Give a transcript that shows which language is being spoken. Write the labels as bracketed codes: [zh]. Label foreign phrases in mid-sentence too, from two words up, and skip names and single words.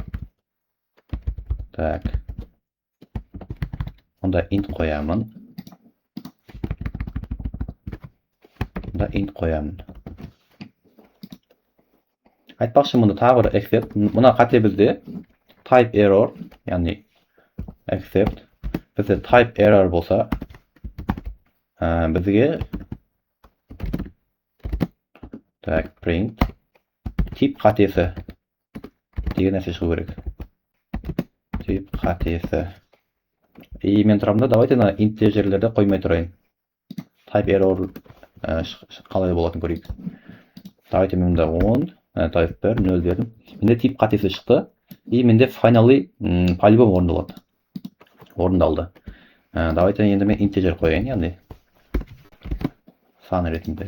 [kk] Так. Онда int қоямын. Айтпақшы мұнда тағы бір except. Мұна қате бізде [en] type error, [kk] яғни except. Бізде [en] type error [kk] болса, бізге так, print тип қатесі деген нәрсе шығу керек. Тип қатесі. И мен тұрамда, давайте на интежерлерді қоймай тұрайын. [en] Type error [kk] қалай болатын көрейік. Давайте мен мұнда 10, type 1, 0 бердім. Менде тип қатесі шықты. И менде finally по-любому орындалды. Давайте енді мен интежер қояйын, яғни сан ретінде.